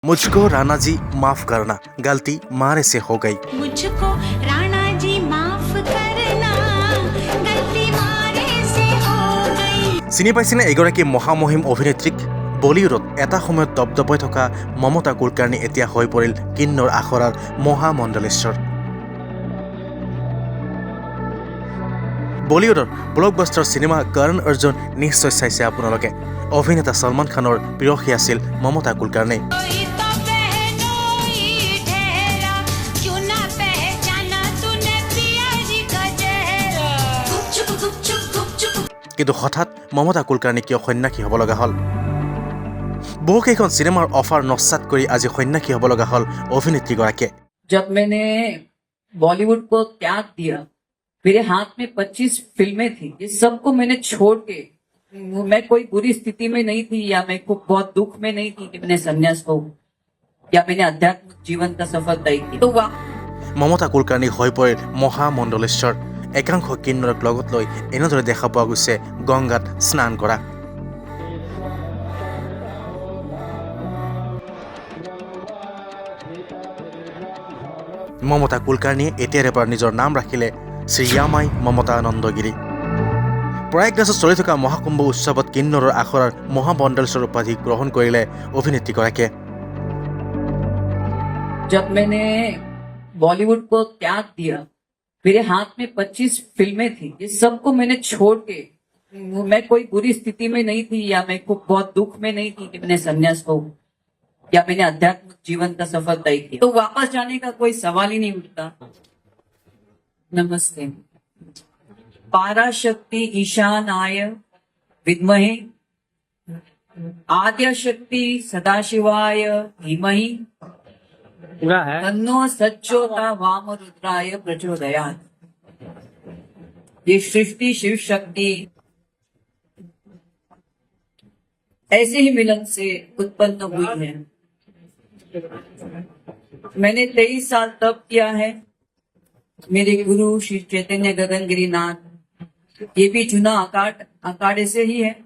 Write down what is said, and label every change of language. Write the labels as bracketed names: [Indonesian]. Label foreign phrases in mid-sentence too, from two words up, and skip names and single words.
[Hindi] मुझको राणा जी माफ करना, गलती मारे से हो गई। मुझको राणा जी माफ करना, गलती मारे से हो गई। [Assamese] চিনি পাইছেনে এগৰাকী মহামহিম অভিনেত্ৰীক? বলিউডত এটা সময়ত দপদপাই থকা মমতা কুলকাৰ্ণী এতিয়া হৈ পৰিল কিন্নৌৰ আখৰাৰ মহামণ্ডলেশ্বৰ। বলিউডৰ ব্লকবাষ্টাৰ চিনেমা কৰ্ণ অৰ্জুন নিশ্চয় চাইছে আপোনালোকে। অভিনেতা সলমান খানৰ প্ৰিয়সী আছিল মমতা কুলকাৰ্ণী। [Hindi] कोई तो पहनोई ठहरा, क्यों ना पहचाना तूने पिया जी का चेहरा। गुपचुप गुपचुप गुपचुप। [Assamese] কিন্তু হঠাৎ মমতা কুলকাৰ্ণী কিয় সন্ন্যাসী হ'ব লগা হ'ল? বহুকেইখন চিনেমাৰ অফাৰ নস্যাৎ কৰি আজি সন্ন্যাসী হ'ব লগা হ'ল অভিনেত্ৰীগৰাকীয়ে। [Hindi] जब मैंने बॉलीवुड को त्याग दिया, मेरे हाथ में 25 फिल्में थी। ये सबको मैंने छोड़ के, मैं कोई बुरी स्थिति में नहीं थी या मैं को बहुत दुख में नहीं थी कि मैंने संन्यास को या मैंने आध्यात्मिक जीवन का सफर तय किया। तो [Assamese] মমতা কুলকাৰ্ণী হৈ পৰিল মহামণ্ডলেশ্বৰ। একাংশ কিন্নৰক লগত লৈ এনেদৰে দেখা পোৱা গৈছে গংগাত স্নান কৰা। মমতা কুলকাৰ্ণীয়ে এতিয়াৰে পৰা নিজৰ নাম ৰাখিলে শ্ৰীয়ামাই মমতা নন্দগিৰি। প্ৰয়াগৰাজত চলি থকা মহাকুম্ভ উৎসৱত কিন্নৰৰ আখৰাৰ মহামণ্ডলেশ্বৰ উপাধি গ্ৰহণ কৰিলে অভিনেত্ৰীগৰাকীয়ে। [Hindi] जब मैंने बॉलीवुड को त्याग दिया, मेरे हाथ में 25 फिल्में थी। ये सबको मैंने छोड़ के, मैं कोई बुरी स्थिति में नहीं थी या मैं को बहुत दुख में नहीं थी कि मैंने संन्यास को या मैंने आध्यात्मिक जीवन का सफर तय किया। तो वापस जाने का कोई सवाल ही नहीं उठता। नमस्ते। [Sanskrit] पाराशक्ति ईशानाय विद्महे आद्यशक्ति सदाशिवाय धीमहि तन्नो सच्चोता वामरुद्राय प्रचोदयात्। [Hindi] ये सृष्टि शिव शक्ति ऐसे ही मिलन से उत्पन्न हुई है। मैंने 23 साल तप किया है। मेरे गुरु श्री चैतन्य गगनगिरीनाथ, ये भी चुना अखाड़े से ही है।